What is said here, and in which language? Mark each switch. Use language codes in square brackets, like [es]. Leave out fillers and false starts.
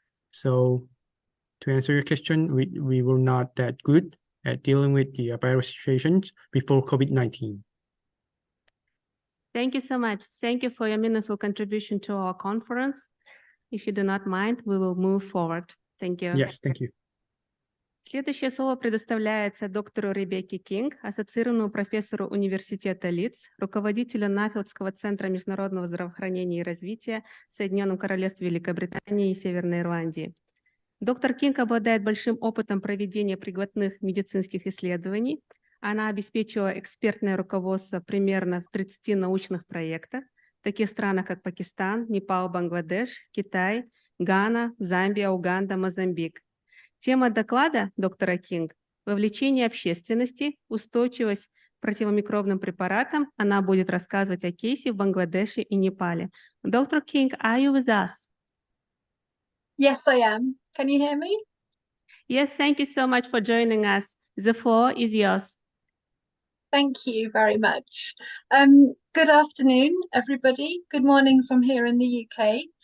[en] So to answer your question, we were not that good at dealing with the virus situations before COVID-19. Thank you so much. Thank you for your meaningful contribution to our conference. If you do not mind, we will move forward. Thank you. Yes, thank you. [ru] Следующее слово предоставляется доктору Ребекке Кинг, ассоциированному профессору Университета Лидс, руководителю Нафилдского центра международного здравоохранения и развития в Соединенном Королевстве Великобритании и Северной Ирландии. Доктор Кинг обладает большим опытом проведения прикладных медицинских исследований. Она обеспечила экспертное руководство примерно в 30 научных проектах в таких странах, как Пакистан, Непал, Бангладеш, Китай, Гана, Замбия, Уганда, Мозамбик. Тема доклада доктора Кинг – вовлечение общественности, устойчивость к противомикробным препаратам. Она будет рассказывать о кейсе в Бангладеше и Непале. [en] Доктор Кинг, are you with us? Yes, I am. Can you hear me? Yes, thank you so much for joining us. The floor is yours. Thank you very much. Good afternoon, everybody. Good morning from here in the UK.